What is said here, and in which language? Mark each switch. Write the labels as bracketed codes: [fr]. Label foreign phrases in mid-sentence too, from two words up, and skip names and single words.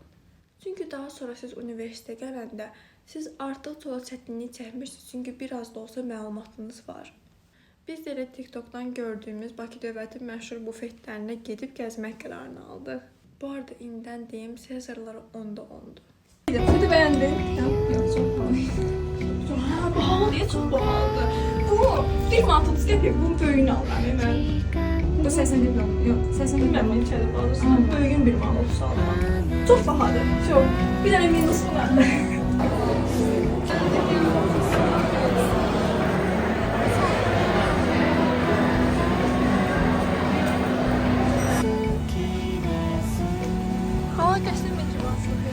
[az] Çünki daha sonra siz universitetə gələndə siz artıq çola çətinlik çəkmişsiniz, çünki biraz da olsa məlumatınız var. Biz də elə TikTokdan gördüyümüz Bakı dövlətin məşhur bufetlərinə gedib gəzmək qərarını aldıq. Bu arada indidən deyim, Sezarları 10'da 10'du. [tr] Siz de beğendin. Yok çok pahalı. Ha, pahalı diye çok pahalı. [az] Bu 1 manat 30 qəpik bunun böyüyünü alıram mən. Bu 80 milyon. Yok 80 milyon. Bilmem neçədə alırsan. Böyüyün 1 manat 30 alıram. [tr] Çok bahadır. Çok. [az] Bir dənə minusu var. Hava qəşəng məcmuası.